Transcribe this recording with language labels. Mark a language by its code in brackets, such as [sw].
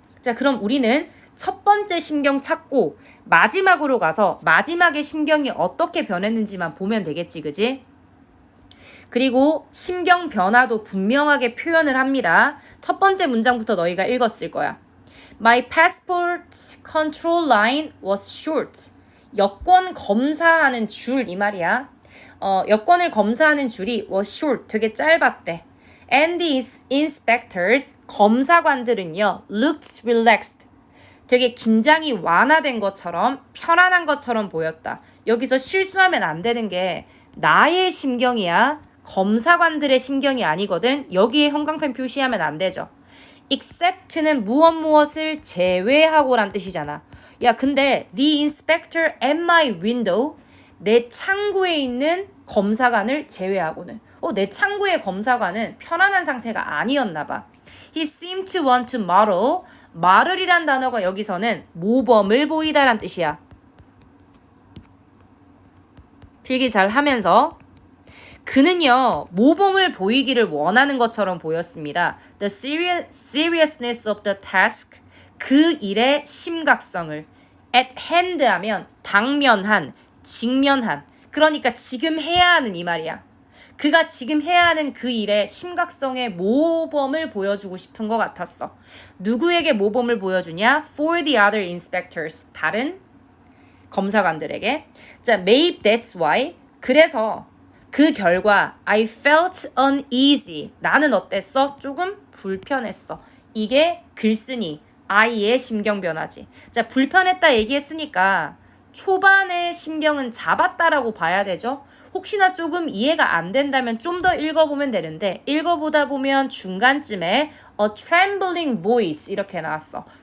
[ko] 자, 그럼 우리는 첫 번째 심경 찾고 마지막으로 가서 마지막에 심경이 어떻게 변했는지만 보면 되겠지, 그지? 그리고 심경 변화도 분명하게 표현을 합니다. 첫 번째 문장부터 너희가 읽었을 거야. [en] My passport control line was short. [ko] 여권 검사하는 줄, 이 말이야. 여권을 검사하는 줄이 [en] was short, [ko] 되게 짧았대. [en] And the inspectors, [ko] 검사관들은요, [en] looked relaxed. [ko] 되게 긴장이 완화된 것처럼, 편안한 것처럼 보였다. 여기서 실수하면 안 되는 게 나의 심경이야. 검사관들의 심경이 아니거든. 여기에 형광펜 표시하면 안 되죠. except는 무엇을 제외하고 란 뜻이잖아. 야, 근데 [en] the inspector at my window, [ko] 내 창구에 있는 검사관을 제외하고는 내 창구의 검사관은 편안한 상태가 아니었나 봐. [en] He seemed to want to model. [ko] model이란 단어가 여기서는 모범을 보이다란 뜻이야. 필기 잘 하면서 그는요, 모범을 보이기를 원하는 것처럼 보였습니다. [en] The seriousness of the task, [ko] 그 일의 심각성을. [en] At hand [ko] 하면 당면한, 직면한. 그러니까 지금 해야 하는 이 말이야. 그가 지금 해야 하는 그 일의 심각성의 모범을 보여주고 싶은 것 같았어. 누구에게 모범을 보여주냐? [en] For the other inspectors, [ko] 다른 검사관들에게. 자, [en] maybe that's why, [ko] 그래서 그 결과 [en] I felt uneasy, [ko] 나는 어땠어? 조금 불편했어. 이게 글쓴이 I의 심경 변화지. 자, 불편했다 얘기했으니까 초반에 심경은 잡았다라고 봐야 되죠. 혹시나 조금 이해가 안 된다면 좀 더 읽어보면 되는데 읽어보다 보면 중간쯤에 [en] a trembling voice [ko] 이렇게 나왔어.